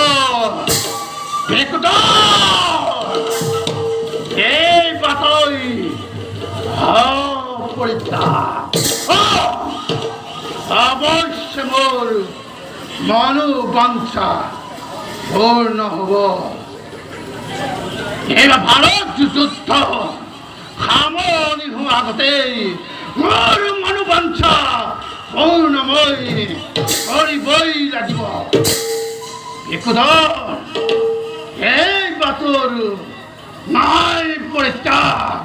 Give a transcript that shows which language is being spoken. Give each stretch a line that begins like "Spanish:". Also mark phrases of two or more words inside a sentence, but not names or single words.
Assamese: বিকুদ এই বাতই অবশ্য মোর মনোবাঞ্ছা পূর্ণ হব। এবার ভারত যুদ্ধ সামৰণি হোৱাৰ আগতেই মোৰ মনোবাঞ্ছা পূৰ্ণময় কৰিবই লাগিব। বিকুদ এই বাটৰ নাই পৰিত্যাগ।